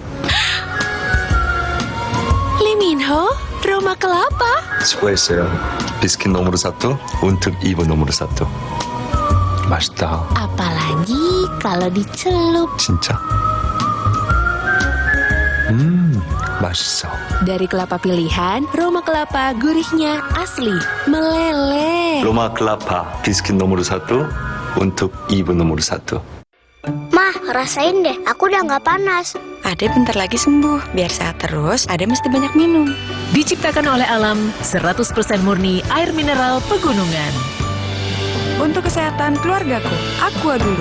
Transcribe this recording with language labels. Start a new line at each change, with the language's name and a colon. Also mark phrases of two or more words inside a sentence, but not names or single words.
Indonesian: Lee Min-ho, Roma Kelapa.
Korean: 수고했어요. 비스킷
Indonesian: nomor 1 untuk ibu nomor 1.
Korean: 맛있다.
Indonesian: Apalagi kalau dicelup.
Korean: 진짜? 맛있어.
Indonesian: Dari kelapa pilihan, Roma Kelapa gurihnya asli, meleleh.
Korean: 로마 클라파 비스킷
Indonesian: nomor 1 untuk ibu nomor 1. Mah, rasain deh, aku udah nggak panas. Ade bentar lagi sembuh. Biar sehat terus, Ade mesti banyak minum. Diciptakan oleh alam, 100% murni air mineral pegunungan. Untuk kesehatan keluargaku, Aqua dulu.